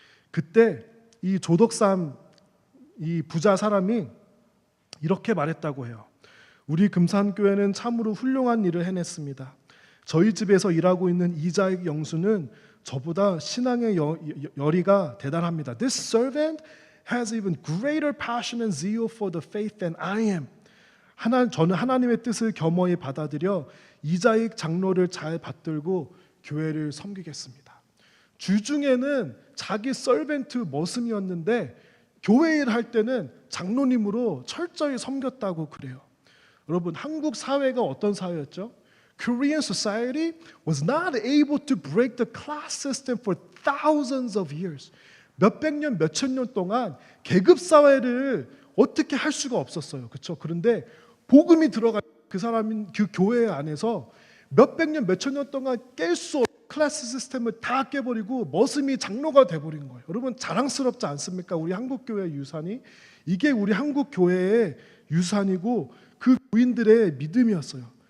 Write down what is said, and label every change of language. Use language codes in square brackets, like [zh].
[ko] 그때 이 조덕삼 이 부자 사람이 이렇게 말했다고 해요. 우리 금산교회는 참으로 훌륭한 일을 해냈습니다. 저희 집에서 일하고 있는 이자익 영수는 저보다 신앙의 열의가 대단합니다. [en] This servant has even greater passion and zeal for the faith than I am. [ko] 저는 하나님의 뜻을 겸허히 받아들여 이자익 장로를 잘 받들고 교회를 섬기겠습니다. 주중에는 자기 서벤트 머슴이었는데 교회 일할 때는 장로님으로 철저히 섬겼다고 그래요. 여러분, 한국 사회가 어떤 사회였죠? [en] Korean society was not able to break the class system for thousands of years. [ko] 몇백 년, 몇천 년 동안 계급 사회를 어떻게 할 수가 없었어요. 그렇죠? 그런데 복음이 들어간 그 사람인 그 교회 안에서 몇백 년, 몇천 년 동안 깰 수 없는 클래스 시스템을 다 깨버리고 머슴이 장로가 돼버린 거예요. 여러분, 자랑스럽지 않습니까? 우리 한국 교회의 유산이 이게 우리 한국 교회의 유산이고 그 교인들의 믿음이었어요.